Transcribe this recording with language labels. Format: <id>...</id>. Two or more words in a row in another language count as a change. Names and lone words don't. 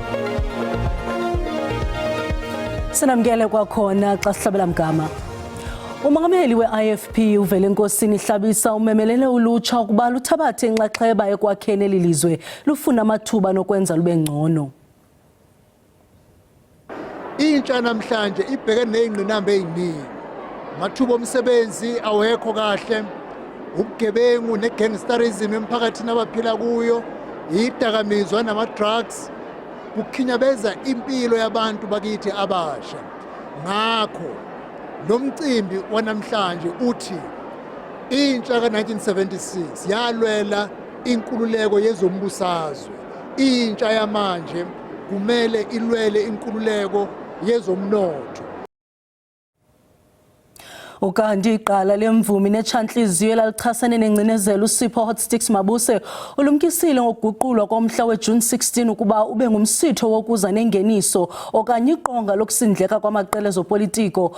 <xh>Sinamkele kwakhona xa sihlabela mgama. Umongameli we-IFP uVelenkosini Hlabisa umemelele ulutsha ukuba luthabathe inxaxheba ekwakheni lelizwe lufuna amathuba nokwenza lube ngcono.</xh> <zu>Intsha namhlanje ibhekene nezingqinamba eziningi. Amathuba omsebenzi awekho kahle, ubugebengu negangsterism emphakathini abaphila kuyo, idakamizwa nama-drugs, kukhinyabeza impilo yabantu bakithi abasha. Ngakho lo mcimbi wanamhlanje uthi intsha ka-1976 yalwela inkululeko yezombusazwe. Intsha yamanje kumele ilwele inkululeko yezomnotho.</zu> <xh>Ukanti iqala lemvumi nechanhliziyo lalichasene nengcinezelo uSipho Hotsticks Mabuse ulumkisile ngokuguqulwa komhla weJune 16 ukuba ube ngumsitho wokuza nengeniso okanye iqonga lokusindleka kwamaqela ezopolitiko.</xh>